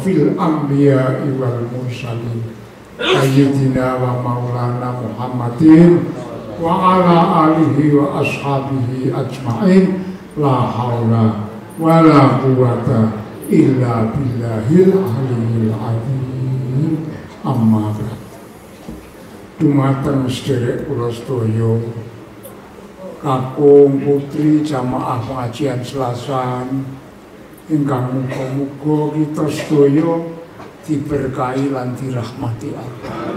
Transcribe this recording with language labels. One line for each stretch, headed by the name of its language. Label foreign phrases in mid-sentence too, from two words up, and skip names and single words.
Arabic: الأنبياء والمرسلين سيدنا ومولانا محمد وعلى آله وأصحابه أجمعين لا حول ولا قوة إلا بالله العلي العظيم أما بعد
Javanese: dumateng sedherek kula sedaya kakung putri jamaah pengajian Selasan ingkang muga-muga kita sedaya diberkahi lan dirahmati Allah.